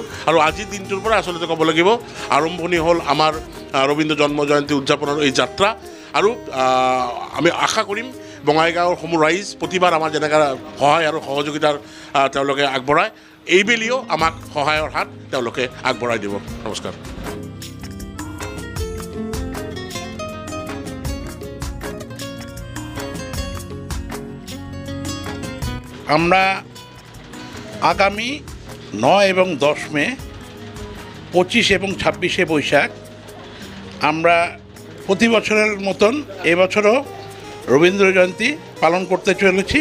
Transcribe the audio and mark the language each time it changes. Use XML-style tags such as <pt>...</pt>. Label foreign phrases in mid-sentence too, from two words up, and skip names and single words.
<as>আৰু আজিৰ দিনটোৰ পৰা আচলতে ক'ব লাগিব আৰম্ভণি হ'ল আমাৰ ৰবীন্দ্ৰ জন্ম জয়ন্তী উদযাপনৰ এই যাত্ৰা। আৰু আমি আশা কৰিম বঙাইগাঁৱৰ সমূহ ৰাইজ প্ৰতিবাৰ আমাৰ যেনেকৈ সহায় আৰু সহযোগিতাৰ তেওঁলোকে আগবঢ়ায়, এইবেলিও আমাক সহায়ৰ হাত তেওঁলোকে আগবঢ়াই দিব। নমস্কাৰ।</as> <bn>আমরা আগামী ৯ এবং ১০ মে, ২৫ এবং ২৬শে বৈশাখ আমরা প্রতি বছরের মতন এবছরও রবীন্দ্র জয়ন্তী পালন করতে চলেছি।</bn>